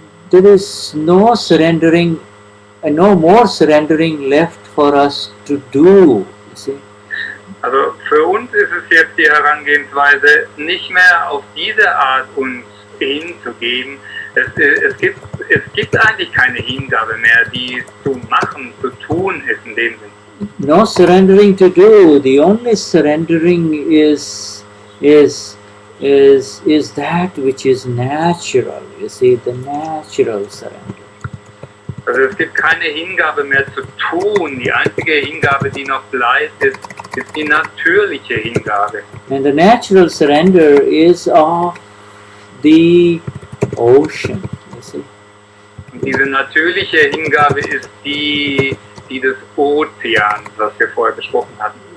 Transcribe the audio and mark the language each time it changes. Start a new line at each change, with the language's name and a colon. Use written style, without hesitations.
English: There is no surrendering, no more surrendering left for us to do, you see.
German: Also für uns ist es jetzt die Herangehensweise, nicht mehr auf diese Art uns hinzugeben. Es gibt eigentlich keine Hingabe mehr, die zu machen, zu tun ist in dem Sinne.
English: No surrendering to do. The only surrendering is that which is natural. You see, the natural surrender.
German: Also es gibt keine Hingabe mehr zu tun. Die einzige Hingabe, die noch bleibt, ist die natürliche Hingabe.
English: And the natural surrender is of the ocean. You see.
German: Und diese natürliche Hingabe ist die des Ozeans, was wir vorher besprochen hatten.